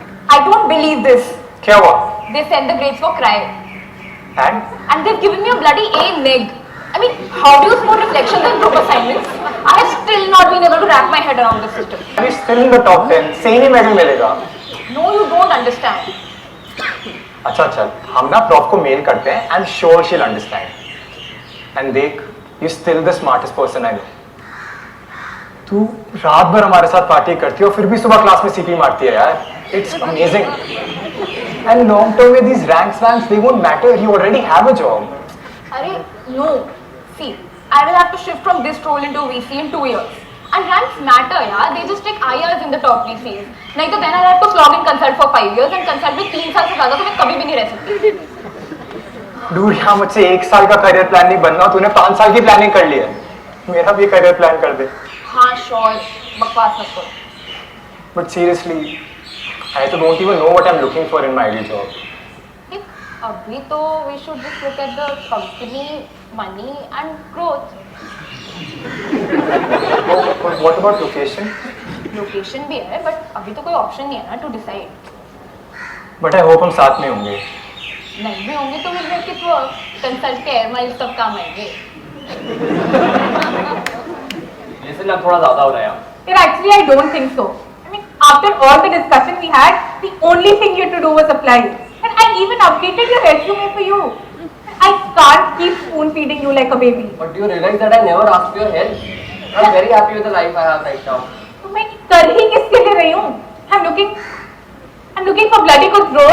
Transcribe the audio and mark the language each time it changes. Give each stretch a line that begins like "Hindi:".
English: I don't believe this.
Hindi: क्या हुआ?
English: They sent the grades for cry. And they've given me a bloody A neg. I mean, how do you score reflections and group assignments? I have still not been able to wrap my head around this system.
Hindi: अभी
English: still in the top 10.
Hindi: सही medal मिलेगा.
English: No, you don't understand.
Hindi: अच्छा चल, हम ना prof को mail करते हैं.
English: I'm sure she'll understand. And
Hindi: देख,
English: you're still the smartest person I know.
Hindi: तू रात भर हमारे साथ पार्टी करती है और फिर भी सुबह क्लास में सीटी मारती है यार.
English: It's amazing. And long term with these ranks, they won't matter. You already have a job. Arey, no. See, I will have to shift from this role into VC in 2 years. And ranks matter, yeah. They just take IRs in the top VCs.
Hindi: नहीं तो
English: then I'll have to slog in consult for 5 years and consult
Hindi: में 3 साल से ज़्यादा तो मैं कभी भी नहीं रह सकती. Dude, यहाँ मुझसे 1 साल का करियर प्लान नहीं बनना. तूने 5 साल की प्लानिंग कर ली है. मेरा भी करियर प्लान कर दे. हाँ,
English: sure.
Hindi: बकवास मत करो.
English: But seriously, I don't even know what I'm looking for in my ideal job.
Hindi: अभी तो
English: we should just look at the company, money and growth. But what about location?
Hindi: Location भी है, but अभी तो कोई option नहीं है ना to decide.
English: But I hope
Hindi: हम साथ में होंगे. नहीं भी होंगे तो
English: we'll make it work.
Hindi: Consult के air miles तब काम आएंगे.
English: Listen,
Hindi: अब थोड़ा ज़्यादा हो रहा है यार.
English: Actually, I don't think so. I mean, after all the discussion we had, the only thing you had to do was apply. And I even updated your resume for you. I can't keep spoon feeding you like a baby. But do you realize that I never asked for your help? I'm very happy with the life I have right now.
Hindi: तो मैं कर ही किसके लिए रही हूँ?
English: I'm looking for bloody good